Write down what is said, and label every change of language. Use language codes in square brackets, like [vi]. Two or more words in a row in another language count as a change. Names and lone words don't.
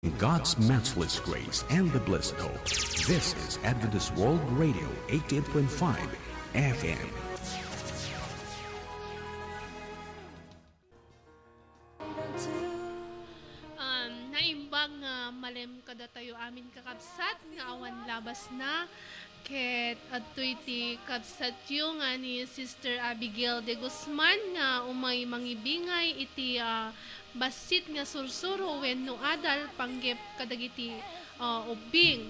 [en] God's matchless grace and the blessed hope. This is Adventist World Radio 88.5 FM. [ilo] Naimbag nga malem kada tayo amin kakabsat nga awan labas na ket adtoy ti kabsat yu nga ni Sister Abigail de Guzman nga umay mangibingay iti basit nga sursuro wenno adal panggep kadagiti ubing.